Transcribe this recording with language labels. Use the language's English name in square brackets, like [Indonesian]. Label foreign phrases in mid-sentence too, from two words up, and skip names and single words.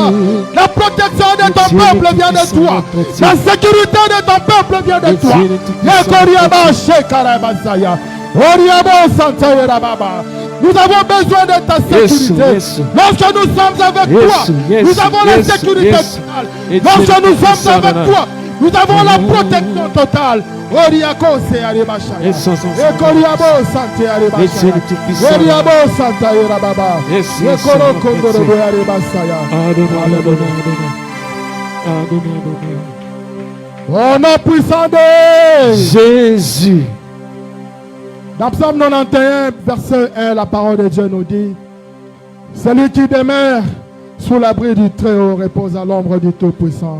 [French] La protection de ton peuple vient de toi. La sécurité de ton peuple vient de toi. Nous avons besoin de ta sécurité. Lorsque nous sommes avec toi, nous avons la sécurité totale. Lorsque nous sommes avec toi, nous avons la protection totale. Oriako se aribasha. Ekoriabo sante aribasha. Oriabo santa yorababa. Ekoro kondoro bo aribasaya. Au nom puissant de Jésus. Dans Psaume 91, verset 1, la parole de Dieu nous dit: celui qui demeure sous l'abri du Très-Haut repose à l'ombre du Tout-Puissant.